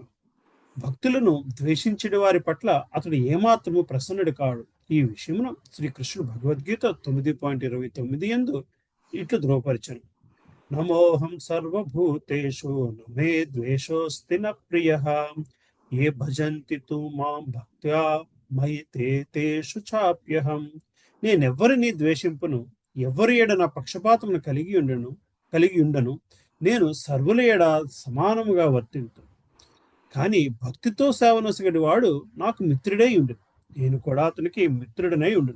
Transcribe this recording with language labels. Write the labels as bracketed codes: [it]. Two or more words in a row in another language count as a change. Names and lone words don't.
[te] భక్తులను ద్వేషించే వారి పట్ల అతడు ఏమాత్రము ప్రసన్నుడు కాడు. ఈ విషయమున శ్రీకృష్ణుడు భగవద్గీత 9.29 యందు ఇట్లు ధృవపరిచను. [sa] నమోహం సర్వభూతేషు నమే ద్వేషోస్తి న ప్రియః ఏ భజంతి తు మాం భక్త్యా మయి తేషు చాప్యహం. [te] నేనెవ్వరిని ద్వేషింపును, ఎవ్వరి ఏడ నా పక్షపాతమును కలిగి ఉండను. నేను సర్వుల ఏడ సమానముగా వర్తింతు. కానీ భక్తితో సేవనొసగడి వాడు నాకు మిత్రుడై ఉండు. నేను కూడా అతనికి మిత్రుడనై ఉండును.